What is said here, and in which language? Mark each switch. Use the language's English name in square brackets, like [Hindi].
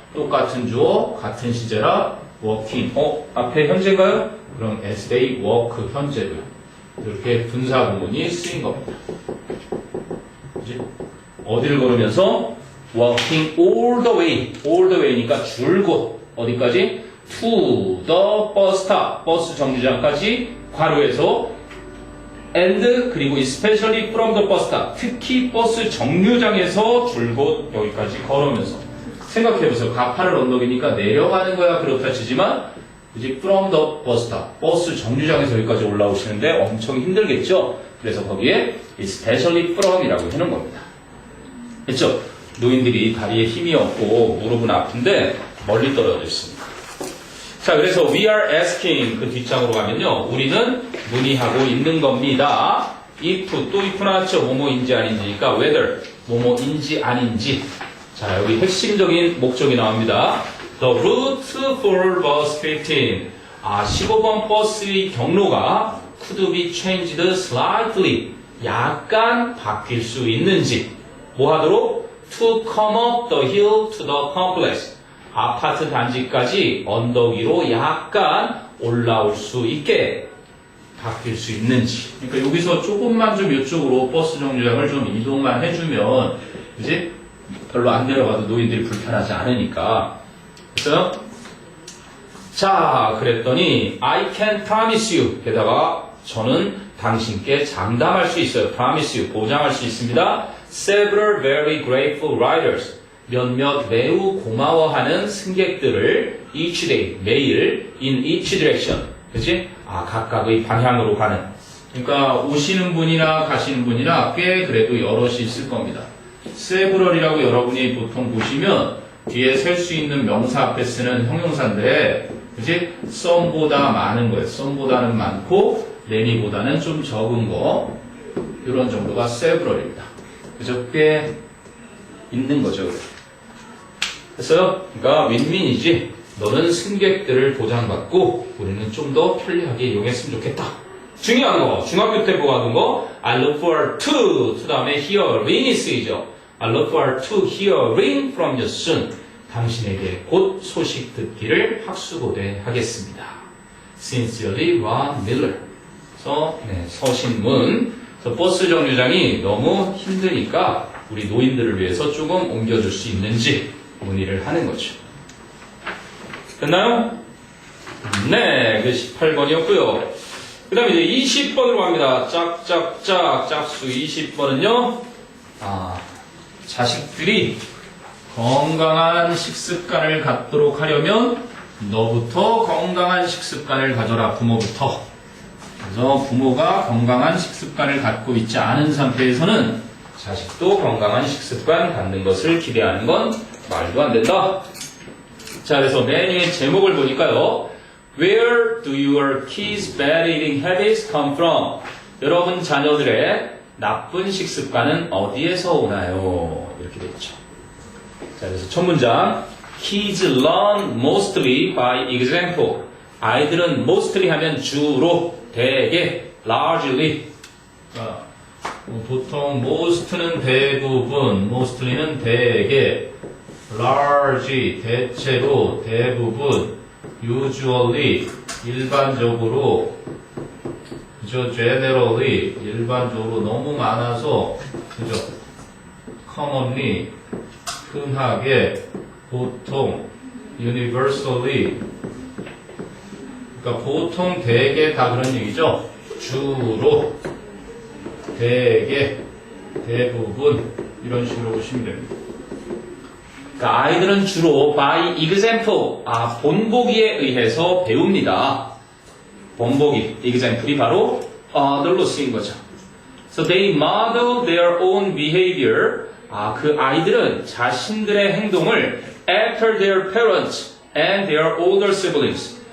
[Korean] 똑같은 주어, 같은 시제라 working. 앞에 현재인가요? 그럼 [English] as they work [Korean] 현재고요. 이렇게 분사 구문이 쓰인 겁니다. 그지? 어디를 걸으면서 [English] walking all the way. [Korean] all the way니까 줄곧 어디까지? [English] to the bus stop. [Korean] 버스 정류장까지 괄호에서 and 그리고 [English] especially from the bus stop. [Korean] 특히 버스 정류장에서 줄곧 여기까지 걸으면서 생각해보세요. 가파른 언덕이니까 내려가는 거야 그렇다 치지만 이제 [English] from the bus stop. [Korean] 버스 정류장에서 여기까지 올라오시는데 엄청 힘들겠죠? 그래서 거기에 especially from이라고 해놓은 겁니다. 그렇죠? 노인들이 다리에 힘이 없고 무릎은 아픈데 멀리 떨어져 있습니다. 자, 그래서 [English] we are asking [Korean] 그 뒷장으로 가면요. 우리는 문의하고 있는 겁니다. if 또 if 나왔죠. 뭐뭐인지 아닌지니까 whether 뭐뭐인지 아닌지. 자, 여기 핵심적인 목적이 나옵니다. [English] The route for bus 15. 15번 버스의 경로가 could be changed slightly. [Korean] 약간 바뀔 수 있는지. 뭐 하도록? [English] To come up the hill to the complex. [Korean] 아파트 단지까지 언덕 위로 약간 올라올 수 있게 바뀔 수 있는지. 그러니까 여기서 조금만 좀 이쪽으로 버스 정류장을 좀 이동만 해주면, 그지? 별로 안 내려가도 노인들이 불편하지 않으니까. 그래서, 자, 그랬더니, [English] I can promise you. [Korean] 게다가, 저는 당신께 장담할 수 있어요. [English] promise you. [Korean] 보장할 수 있습니다. [English] Several very grateful riders. [Korean] 몇몇 매우 고마워하는 승객들을 [English] each day, [Korean] 매일 [English] in each direction. [Korean] 그치? 각각의 방향으로 가는. 그러니까 오시는 분이나 가시는 분이나 꽤 그래도 여럿이 있을 겁니다. several이라고 여러분이 보통 보시면 뒤에 셀 수 있는 명사 앞에 쓰는 형용사인데, 그치? some보다 많은 거예요. some보다는 많고, many보다는 좀 적은 거. 이런 정도가 several입니다. 그죠? 꽤 있는 거죠. 그래서, 그러니까 윈윈이지. 너는 승객들을 보장받고 우리는 좀 더 편리하게 이용했으면 좋겠다. 중요한 거, 중학교 때 보았던 거, [English] I look forward to [Korean] 다음에 hearing이 쓰이죠. [English] I look forward to hearing from you soon. [Korean] 당신에게 곧 소식 듣기를 학수고대하겠습니다. Sincerely, Ron Miller. 그래서 서신문. 그래서 버스 정류장이 너무 힘드니까 우리 노인들을 위해서 조금 옮겨줄 수 있는지 문의를 하는 거죠. 됐나요? 네, 그 18번이었고요. 그 다음에 이제 20번으로 갑니다. 짝짝짝, 짝수 20번은요, 자식들이 건강한 식습관을 갖도록 하려면 너부터 건강한 식습관을 가져라, 부모부터. 그래서 부모가 건강한 식습관을 갖고 있지 않은 상태에서는 자식도 건강한 식습관 갖는 것을 기대하는 건 말도 안 된다. 자, 그래서 메뉴의 제목을 보니까요. [English] Where do your kids' bad eating habits come from? [Korean] 여러분 자녀들의 나쁜 식습관은 어디에서 오나요? 이렇게 되어 있죠. 자, 그래서 첫 문장. [English] Kids learn mostly by example. [Korean] 아이들은 mostly 하면 주로, 대개, largely. 보통 most는 대부분, mostly는 대개, large, 대체로, 대부분, usually, 일반적으로, 그죠? generally, 일반적으로 너무 많아서, 그죠? commonly, 흔하게, 보통, universally, 그러니까 보통, 대개 다 그런 얘기죠? 주로, 대개, 대부분, 이런 식으로 보시면 됩니다. 그러니까 아이들은 주로 by example, 본보기에 의해서 배웁니다. 본보기, example이 바로 other로 쓰인 거죠. [English] So they model their own behavior. [Korean] 그 아이들은 자신들의 행동을 [English] after their parents and their older siblings.